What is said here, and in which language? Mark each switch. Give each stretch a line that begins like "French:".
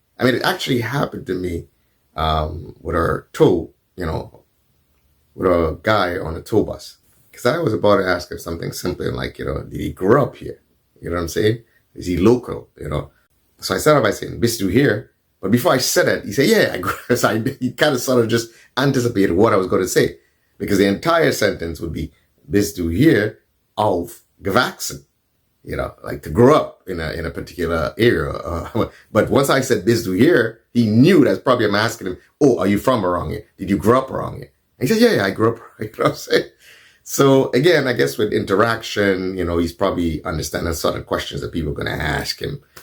English: I mean, it actually happened to me with our tow, with a guy on a tow bus. Because I was about to ask him something simple like, did he grow up here? You know what I'm saying? Is he local? So I started by saying,
German: bist du
English: here? But before I said it, he said, yeah, I grew up. So he kind of sort of just anticipated what I was going to say. Because the entire sentence would be,
German: bist du hier aufgewachsen?
English: Like to grow up in a particular area. But once I said
German: bist du hier,
English: he knew that's probably I'm asking him, oh, are you from around here? Did you grow up around here? And he said, yeah, I grew up. You know what I'm saying? So again, I guess with interaction, he's probably understanding sort of questions that people are going to ask him.